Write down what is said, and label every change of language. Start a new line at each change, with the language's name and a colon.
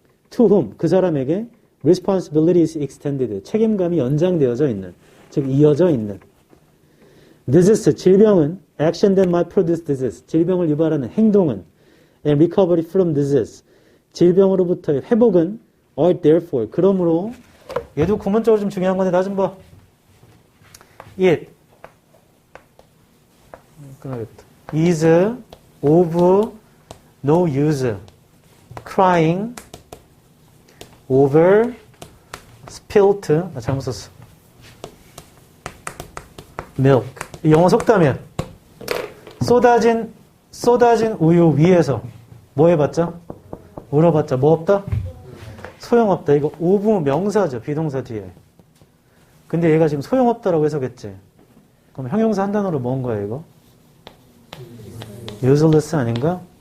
English: To whom,
Korean: 그 사람에게
English: responsibility is extended,
Korean: 책임감이 연장되어져 있는, 즉 이어져 있는.
English: Disease,
Korean: 질병은
English: action that might produce disease,
Korean: 질병을 유발하는 행동은
English: and recovery from disease,
Korean: 질병으로부터의 회복은
English: are therefore,
Korean: 그러므로 얘도 구문적으로 좀 중요한 건데 나 좀 봐.
English: It is of no use crying over spilt,
Korean: 나 잘못 썼어. milk. 영어 속담이야. 쏟아진 우유 위에서 뭐 해봤자? 울어봤자 뭐 없다? 소용없다. 이거 of 명사죠. 비동사 뒤에. 근데 얘가 지금 소용없다라고 해석했지. 그럼 형용사 한 단어로 뭔 거야 이거? useless 아닌가?